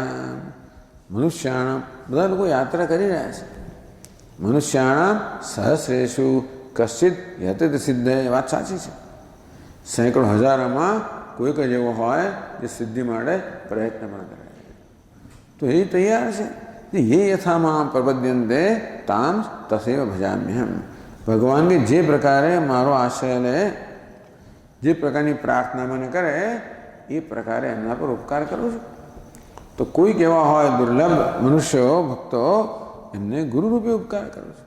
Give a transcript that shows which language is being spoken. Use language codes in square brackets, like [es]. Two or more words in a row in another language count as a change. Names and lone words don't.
[gu] મનુષ્યાણામ બધા લોકો યાત્રા કરી રહ્યા છે. [sa] મનુષ્યાણામ સહસ્રેષુ કશ્ચિત યતિત સિદ્ધ. [gu] વાત સાચી છે. સેંકડો હજારોમાં કોઈક જ એવો હોય જે સિદ્ધિ માટે પ્રયત્ન પણ કરે. તો એ તૈયાર છે. [sa] ये यथामां प्रपद्यन्ते ताम तथैव भजाम्यहम. [gu] ભગવાન કે જે પ્રકારે મારો આશ્રય લે, જે પ્રકારની પ્રાર્થના મને કરે એ પ્રકારે એમના પર ઉપકાર કરું છું. તો કોઈ કેવા હોય દુર્લભ મનુષ્યો ભક્તો એમને ગુરુ રૂપે ઉપકાર કરું છું.